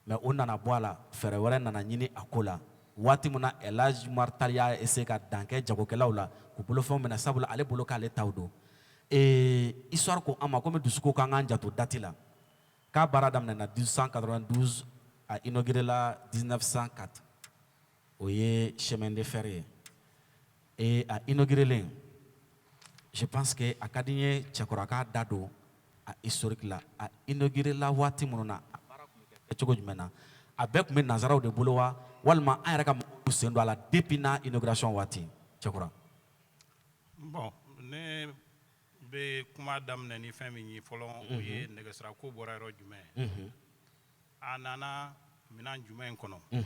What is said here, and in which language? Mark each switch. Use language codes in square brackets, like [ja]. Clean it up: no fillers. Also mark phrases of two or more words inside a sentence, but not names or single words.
[bm] mais o nana bɔ a la fɛɛrɛ wɛrɛ nana ɲini a ko la waati min na El Hadj Umar Tall y'a essayer ka dan kɛ jagokɛlaw la k'u bolofɛnw minɛ sabula ale bolo k'ale taw don histoire ko an ma komi dusu ko k'an k'an janto date la k'a baara daminɛna 1892 a inauguré la 1904 o ye [fr] chemin de fer [bm] ye a inauguré len [fr] je pense que [bm] a ka di n ye cɛkɔrɔba k'a da don a historique la a inauguré la waati minnu na a baara tun bɛ kɛ cogo jumɛn na a bɛɛ tun bɛ nanzaraw de bolo wa walima an yɛrɛ ka mɔgɔw sen don a la depuis n'a inauguration waati cɛkɔrɔba. Bon ne bɛ kuma daminɛ ni fɛn min ye fɔlɔ o ye nɛgɛsirako bɔra yɔrɔ jumɛn ye a nana minɛn jumɛn kɔnɔ